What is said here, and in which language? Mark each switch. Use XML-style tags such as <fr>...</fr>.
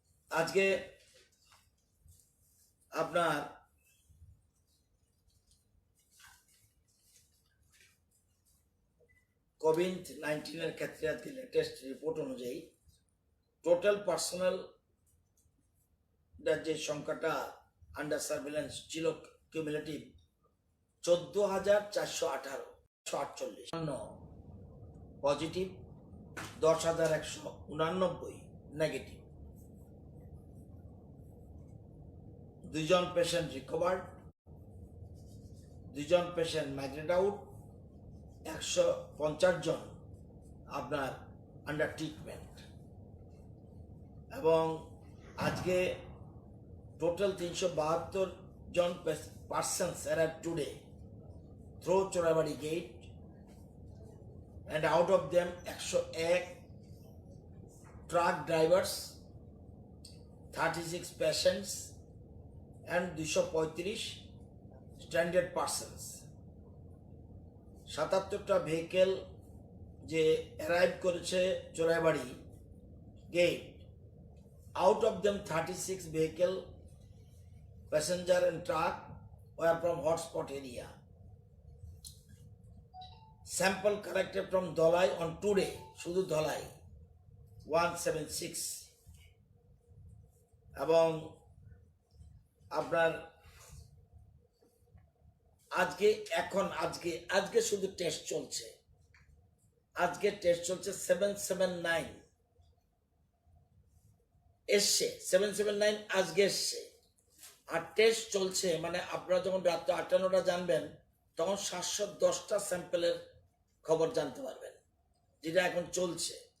<bn>আজকে আপনার কোভিড-19 ক্ষেত্রে আজকে লেটেস্ট রিপোর্ট অনুযায়ী টোটাল পার্সোনাল যে সংখ্যাটা আন্ডার সার্ভিলেন্স ছিল কিউমুলেটিভ 14,418 পজিটিভ, 10,189 নেগেটিভ। 2 জন পেশেন্ট রিকভার্ড, 2 জন পেশেন্ট মাইগ্রেট আউট, 150 জন আপনার আন্ডার ট্রিটমেন্ট। এবং আজকে total 372 John</bn> <en>persons arrived today through Chorabadi gate, and out of them 101 truck drivers, 36 patients and 235 stranded persons.</en> <bn>77টা vehicle যে arrive করেছে Choraibari gate,</bn> <en>out of them 36 vehicle, passenger and truck were from hotspot area. Sample collected from Dholai on today,</en> <bn>শুধু ধলাই 176, এবং আপনার আজকে এখন আজকে আজকে শুধু টেস্ট চলছে, আজকে টেস্ট চলছে 779 এসছে, 779 আজকে এসছে। আর টেস্ট চলছে, মানে আপনারা যখন রাত্রে 8টা-9টা জানবেন তখন 710টা স্যাম্পেলের খবর জানতে পারবেন, যেটা এখন চলছে।</bn>